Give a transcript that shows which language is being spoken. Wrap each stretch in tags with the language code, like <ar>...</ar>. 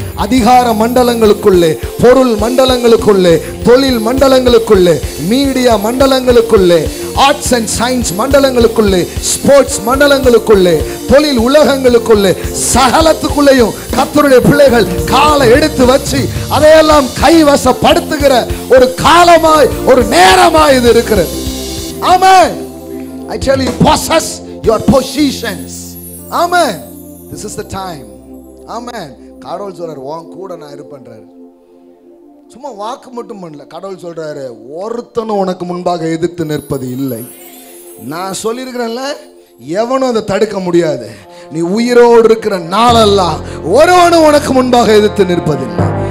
<ta>அதிகார மண்டலங்களுக்குள்ளே, பொருள் மண்டலங்களுக்குள்ளே, தொழில் மண்டலங்களுக்குள்ளே, media மண்டலங்களுக்குள்ளே, arts and science மண்டலங்களுக்குள்ளே, sports மண்டலங்களுக்குள்ளே, தொழில் உலகங்களுக்குள்ளே, சகலத்துக்குள்ளேயும் கர்த்தருடைய பிள்ளைகள் காலை எடுத்து வச்சு அதையெல்லாம் கைவசப்படுத்துகிற ஒரு காலமாய், ஒரு நேரமாய் இது இருக்கிறது. ஆமென்.</ta> <en>I tell you, possess your positions. Amen. This is the time. Amen.</en> <ta>கடவுள் சொல்றாரு, உன் கூட நான் இருப்பேன்றாரு. சும்மா வாக்கு மட்டும் பண்ணல. கடவுள் சொல்றாரு, ஒருத்தனும் உனக்கு முன்பாக எதிர்த்து நிற்பது இல்லை. நான் சொல்லியிருக்கிறேன்ல, எவனும் அதை தடுக்க முடியாது. நீ உயிரோடு இருக்கிற நாளெல்லாம் ஒருவனும் உனக்கு முன்பாக எதிர்த்து நிற்பதில்லை.</ta>